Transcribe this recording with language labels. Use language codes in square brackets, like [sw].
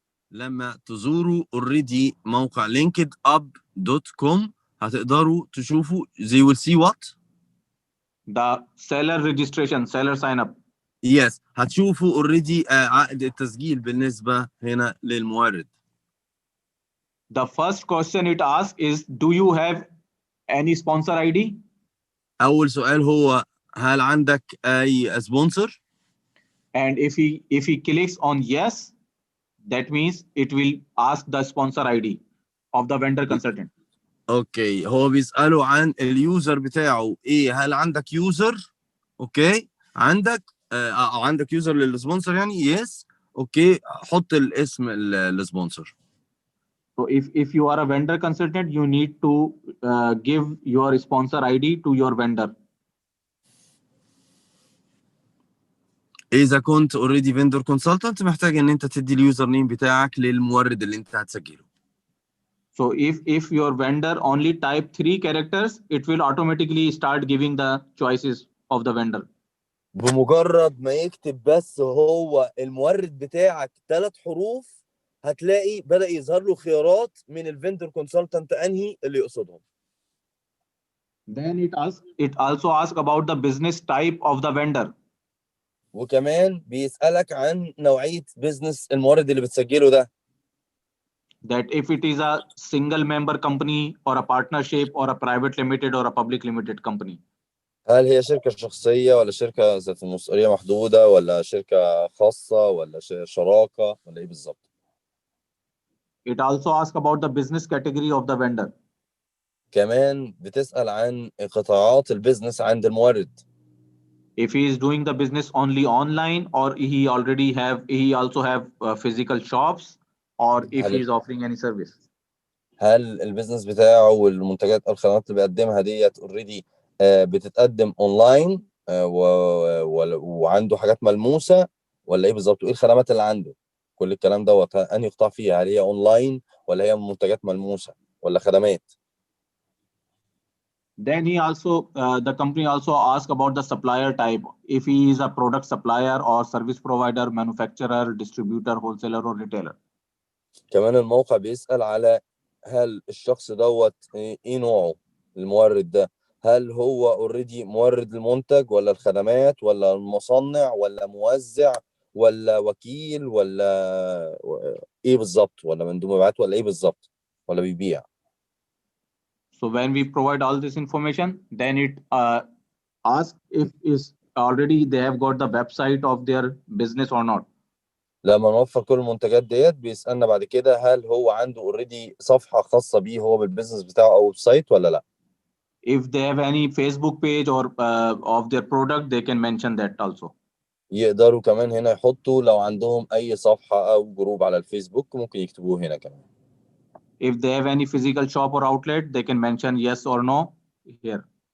[ar] لما تزوروا already موقع linkedup.com هتقدروا تشوفوا [en] they will see what? The seller registration, seller sign up. [ar] Yes، هتشوفوا already عقد التسجيل بالنسبة هنا للمورد. [en] The first question it asks is, do you have any sponsor ID? [ar] أول سؤال هو هل عندك أي sponsor؟ [en] And if he clicks on yes, that means it will ask the sponsor ID of the vendor consultant. [ar] اوكي، هو بيسأله عن اليوزر بتاعه ايه، هل عندك يوزر؟ اوكي، عندك عندك يوزر للسبونسر يعني يس. اوكي، حط الاسم السبونسر. [en] So if you are a vendor consultant, you need to give your sponsor ID to your vendor. [ar] اذا كنت اوريدي فيندور كونسلتنت محتاج ان انت تدي اليوزر نيم بتاعك للمورد اللي انت هتسجله. [en] So if your vendor only type 3 characters, it will automatically start giving the choices of the vendor. [ar] بمجرد ما يكتب بس هو المورد بتاعك 3 حروف هتلاقي بدأ يظهر له خيارات من الفيندور كونسلتنت انهي اللي يقصدهم. [en] Then it also asks about the business type of the vendor. [ar] وكمان بيسألك عن نوعية بيزنس المورد اللي بتسجله ده. [en] That if it is a single member company or a partnership or a private limited or a public limited company. [ar] هل هي شركة شخصية ولا شركة ذات مسؤولية محدودة ولا شركة خاصة ولا شراكة ولا ايه بالظبط؟ [en] It also asks about the business category of the vendor. [ar] كمان بتسأل عن قطاعات البيزنس عند المورد. [en] If he is doing the business only online, or he also have physical shops, or if he is offering any service. [ar] هل البيزنس بتاعه والمنتجات او الخدمات اللي بيقدمها ديت اوريدي بتتقدم اونلاين وعنده حاجات ملموسه ولا ايه بالظبط؟ وايه الخدمات اللي عنده؟ كل الكلام دوت انهي قطاع فيها؟ هل هي اونلاين ولا هي منتجات ملموسه ولا خدمات؟ [en] Then the company also asks about the supplier type. If he is a product supplier or service provider, manufacturer, distributor, wholesaler, or retailer. [ar] كمان الموقع بيسأل على هل الشخص دوت ايه نوعه المورد ده؟ هل هو اوريدي مورد المنتج ولا الخدمات ولا المصنع ولا موزع ولا وكيل ولا ايه بالظبط؟ ولا مندوب مبيعات ولا ايه بالظبط؟ ولا بيبيع؟ [en] So when we provide all this information, then it asks if is already they have got the website of their business or not. [ar] لما نوفر كل المنتجات ديت بيسألنا بعد كده هل هو عنده اوريدي صفحة خاصة بيه هو بالبيزنس بتاعه او ويب سايت ولا لا؟ [en] If they have any Facebook page or of their product, they can mention that also. [ar] يقدروا كمان هنا يحطوا لو عندهم اي صفحة او جروب على الفيسبوك ممكن يكتبوه هنا كمان. [en] If they have any physical shop or outlet, they can mention yes or no here.